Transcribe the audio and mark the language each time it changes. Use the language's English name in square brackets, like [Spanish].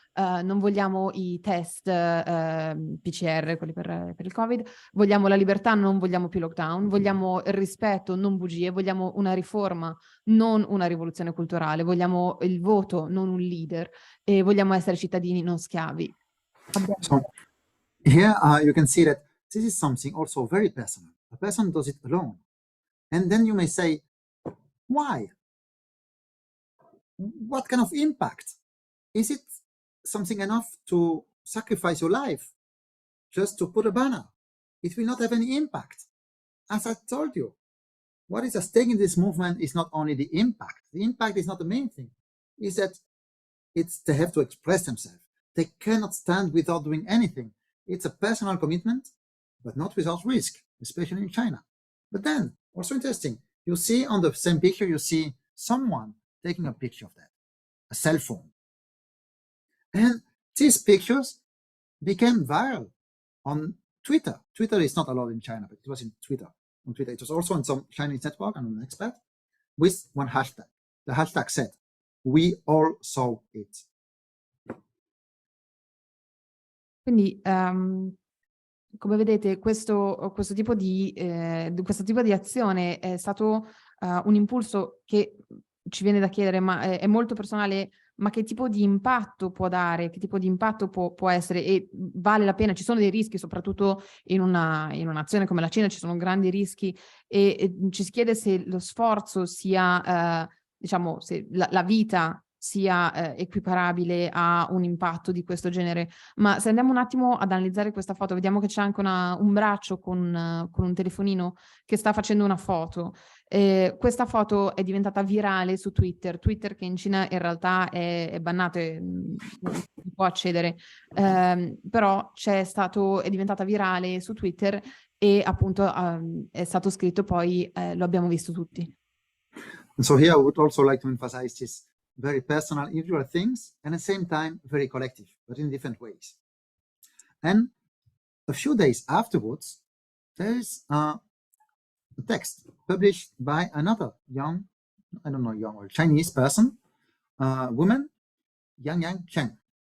[Italian] non vogliamo i test PCR, quelli per il Covid, vogliamo la libertà, non vogliamo più lockdown, vogliamo il rispetto, non bugie, vogliamo una riforma, non una rivoluzione culturale, vogliamo il voto, non un leader, e vogliamo essere cittadini, non schiavi. [English] So here you can see that this is something also very personal. A person does it alone. And then you may say, why? What kind of impact? Is it something enough to sacrifice your life just to put a banner? It will not have any impact. As I told you, what is at stake in this movement is not only the impact. The impact is not the main thing. Is that they have to express themselves. They cannot stand without doing anything. It's a personal commitment, but not without risk, especially in China. But then, also interesting, you see on the same picture, you see someone taking a picture of that, a cell phone. And these pictures became viral on Twitter. Twitter is not allowed in China, but it was in Twitter. On Twitter, it was also on some Chinese network, I'm an expert, with one hashtag. The hashtag said, "We all saw it." [Italian] Quindi, come vedete, questo tipo di azione è stato un impulso che ci viene da chiedere, ma è molto personale, ma che tipo di impatto può dare, che tipo di impatto può essere, e vale la pena. Ci sono dei rischi, soprattutto in un'azione come la Cina ci sono grandi rischi, e ci si chiede se lo sforzo sia, diciamo, se la vita sia equiparabile a un impatto di questo genere. Ma se andiamo un attimo ad analizzare questa foto, vediamo che c'è anche un braccio con un telefonino che sta facendo una foto. Questa foto è diventata virale su Twitter, che in Cina in realtà è bannato, non si può accedere, però è diventata virale su Twitter e appunto è stato scritto poi, lo abbiamo visto tutti. [English] And so here I would also like to emphasize this very personal, individual things, and at the same time very collective, but in different ways. And a few days afterwards, there is a text published by another young, I don't know, young or Chinese person, woman, Yang Cheng.